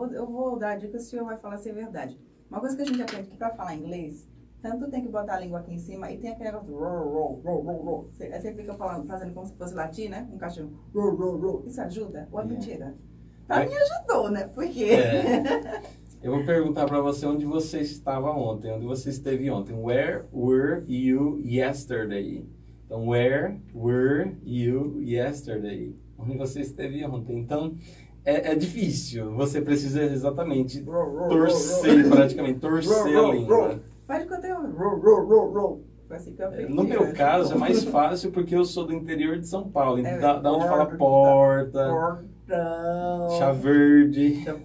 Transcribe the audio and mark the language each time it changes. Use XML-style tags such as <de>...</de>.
<pt>Eu vou dar a dica, o senhor vai falar se é verdade. Uma coisa que a gente aprende que para falar inglês, tanto tem que botar a língua aqui em cima e tem aquele negócio roll. Aí você fica fazendo como se fosse latim, né? Um cachorro. Roll. Isso ajuda? Ou é mentira? Pra mim ajudou, né? Porque... Eu vou perguntar para você onde você estava ontem, onde você esteve ontem.</pt> <en>Where were you yesterday?</en> <pt>Então,</pt> <en>where were you yesterday?</en> <pt>Onde você esteve ontem. Então, é difícil. Você precisa exatamente torcer, praticamente, torcer a língua. Faz de conteúdo. Roll. Assim que eu aprendi. No meu caso, é mais fácil porque eu sou do interior de São Paulo. Da onde fala porta, chá verde.</pt>